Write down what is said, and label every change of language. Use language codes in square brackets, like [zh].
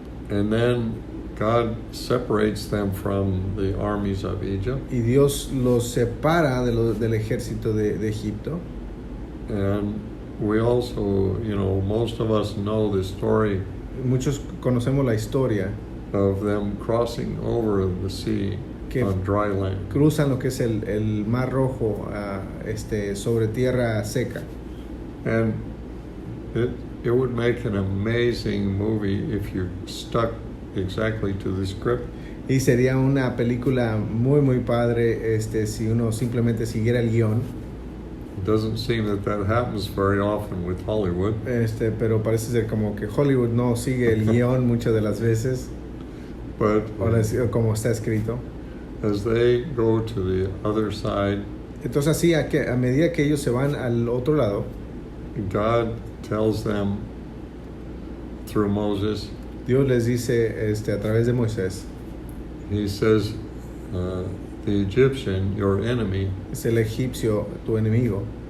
[en] And then God separates them from the armies of Egypt. [es] Y Dios los separa del ejército de Egipto. [en] And we also, most of us know the story [es] Muchos conocemos la historia [en] of them crossing over the sea [es] que [en] on dry land. [es] cruzan lo que es el Mar Rojo sobre tierra seca. [en] And it would make an amazing movie if you stuck exactly to the script. [es] Y sería una película muy muy padre si uno simplemente siguiera el guión. [en] It doesn't seem that happens very often with Hollywood. [es] Pero parece ser como que Hollywood no sigue el guión muchas de las veces, [en] But [es] o como está escrito. [en] as they go to the other side, [es] Entonces así a medida que ellos se van al otro lado, [en] God tells them through Moses, [es] Dios les dice a través de Moisés, [en] he says, the Egyptian, your enemy, [es] es el egipcio tu enemigo